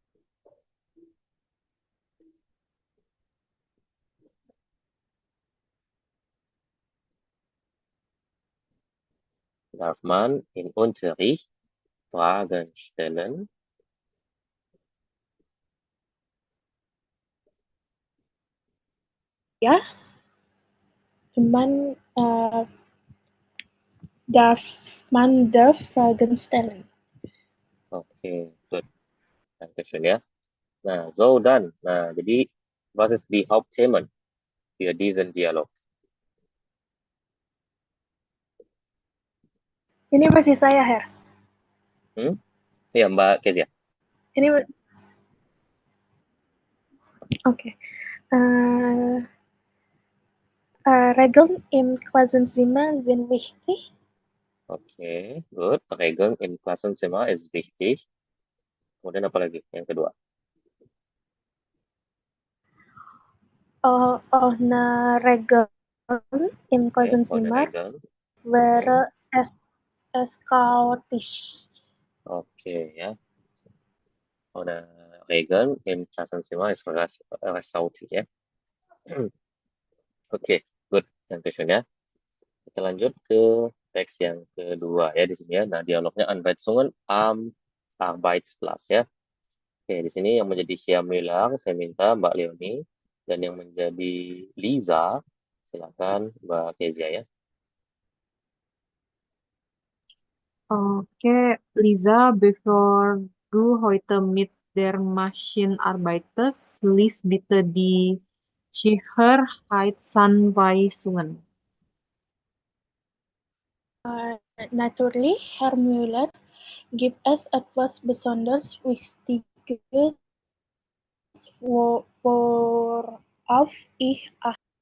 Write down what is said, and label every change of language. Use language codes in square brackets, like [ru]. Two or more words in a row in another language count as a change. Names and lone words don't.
[de] Darf man im Unterricht Fragen stellen? Ja, man darf Fragen stellen. [id] Oke, good. Dankeschön ya. Nah, [de] so dann. [id] Nah, jadi [de] was ist die Hauptthemen für diesen Dialog? [id] Ini masih saya, Her. Ya, Mbak Kezia. Ini oke. [de] Regeln im Klassenzimmer sind wichtig. [id] Oke, good. [de] Regeln im Klassenzimmer ist wichtig. [id] Kemudian apa lagi? Yang kedua. [de] Ohne Regeln im Oke, ohne Klassenzimmer Regeln. wäre es chaotisch. [id] Oke, ya. [de] Ohne Regeln im Klassenzimmer ist chaotisch ya. [id] Oke, good. Dankeschön ya. Kita lanjut ke teks yang kedua ya di sini ya. Nah, dialognya [de] Anweisungen am Arbeitsplatz [id] ya. Oke, di sini yang menjadi Syamilang, saya minta Mbak Leonie, dan yang menjadi Liza, silakan Mbak Kezia ya. [de] Okay, Lisa, bevor du heute mit der Maschinenarbeitest, lies bitte die Sicherheitsanweisungen. Natürlich, Herr Müller, gibt es etwas besonders Wichtiges, worauf ich achte.